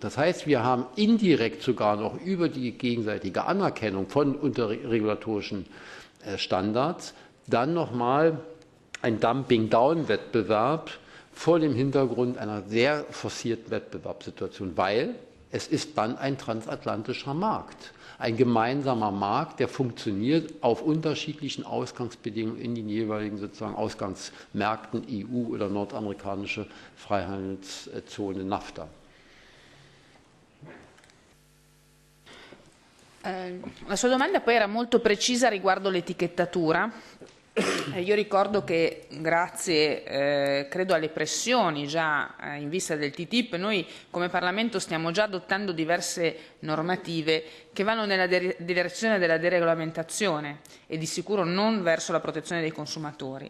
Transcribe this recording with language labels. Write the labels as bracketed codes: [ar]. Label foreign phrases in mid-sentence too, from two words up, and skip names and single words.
[de] Das heißt, wir haben indirekt sogar noch über die gegenseitige Anerkennung von unterregulatorischen Standards dann nochmal ein Dumping-Down-Wettbewerb vor dem Hintergrund einer sehr forcierten Wettbewerbssituation, weil es ist dann ein transatlantischer Markt, ein gemeinsamer Markt, der funktioniert auf unterschiedlichen Ausgangsbedingungen in den jeweiligen sozusagen Ausgangsmärkten EU oder nordamerikanische Freihandelszone NAFTA. [it] La sua domanda poi era molto precisa riguardo l'etichettatura Io ricordo che grazie, credo alle pressioni già in vista del TTIP, noi come Parlamento stiamo già adottando diverse normative che vanno nella direzione della deregolamentazione e di sicuro non verso la protezione dei consumatori.